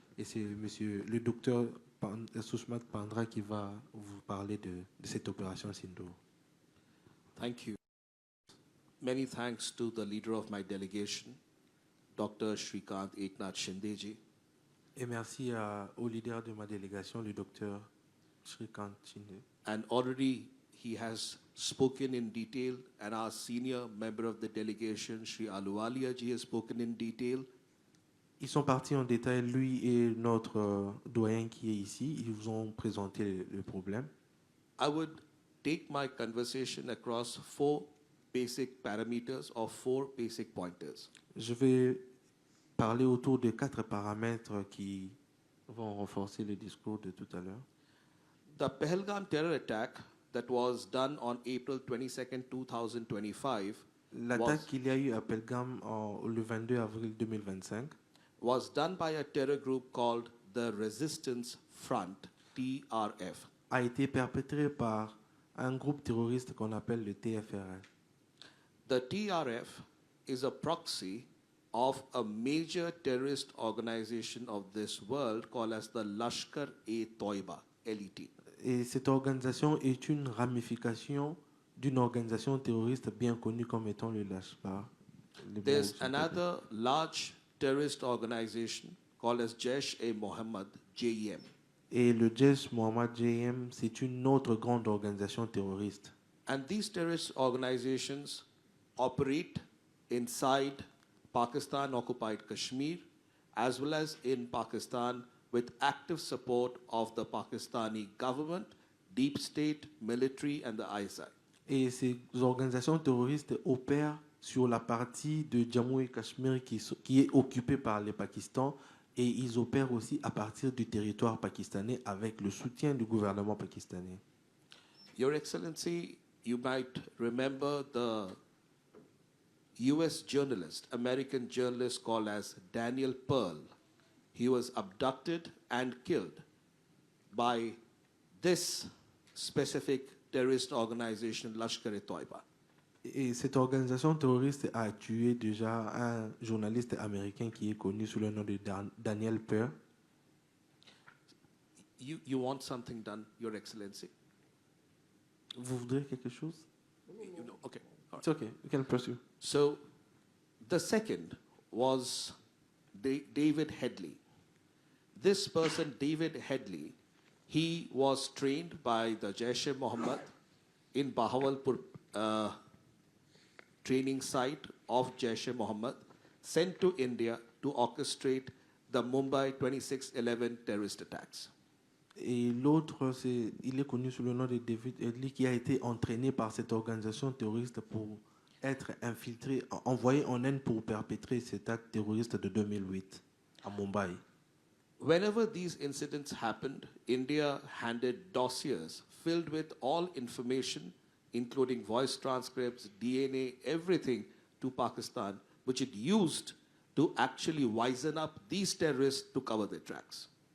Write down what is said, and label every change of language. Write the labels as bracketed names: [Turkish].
[French] Et c'est le docteur Sushmat Pandra qui va vous parler de cette opération Sindur. [English] Thank you. Many thanks to the leader of my delegation, Dr. Shrikant Shinde ji. [French] Et merci au leader de ma délégation, le docteur Shrikant Shinde. [English] And already he has spoken in detail, and our senior member of the delegation, Shri Aluwalia ji, has spoken in detail. [French] Ils sont partis en détail, lui et notre doyen qui est ici. Ils vous ont présenté le problème. [English] I would take my conversation across 4 basic parameters or 4 basic pointers. [French] Je vais parler autour de 4 paramètres qui vont renforcer le discours de tout à l'heure. [English] The Pahalgam terror attack that was done on April 22nd, 2025 [French] L'attaque qu'il y a eu à Pelgam le 22 avril 2025 [English] was done by a terror group called the Resistance Front, TRF. [French] a été perpétrée par un groupe terroriste qu'on appelle le TFRF. [English] The TRF is a proxy of a major terrorist organization of this world called as the Lashkar-e-Toiba, LET. [French] Et cette organisation est une ramification d'une organisation terroriste bien connue comme étant le Lashkar. [English] There's another large terrorist organization called as Jaish-e-Mohammed, JEM. [French] Et le Jaish-Mohammed JEM, c'est une autre grande organisation terroriste. [English] And these terrorist organizations operate inside Pakistan-occupied Kashmir as well as in Pakistan with active support of the Pakistani government, deep state, military and the ISI. [French] Et ces organisations terroristes opèrent sur la partie de Jammu et Cachemire qui est occupée par le Pakistan, et ils opèrent aussi à partir du territoire pakistanais avec le soutien du gouvernement pakistanais. [English] Your Excellency, you might remember the US journalist, American journalist called as Daniel Pearl. He was abducted and killed by this specific terrorist organization, Lashkar-e-Toiba. [French] Et cette organisation terroriste a tué déjà un journaliste américain qui est connu sous le nom de Daniel Pearl. [English] You want something done, Your Excellency? [French] Vous voudrez quelque chose? [English] Okay. All right. It's okay, you can pursue. So the second was David Headley. This person, David Headley, he was trained by the Jaish-e-Mohammed in Bahawalpur training site of Jaish-e-Mohammed, sent to India to orchestrate the Mumbai 26/11 terrorist attacks. [French] Et l'autre, il est connu sous le nom de David Headley, qui a été entraîné par cette organisation terroriste pour être infiltré, envoyé en Inde pour perpétrer cet acte terroriste de 2008 à Mumbai. [English] Whenever these incidents happened, India handed dossiers filled with all information, including voice transcripts, DNA, everything, to Pakistan, which it used to actually wisen up these terrorists to cover their tracks.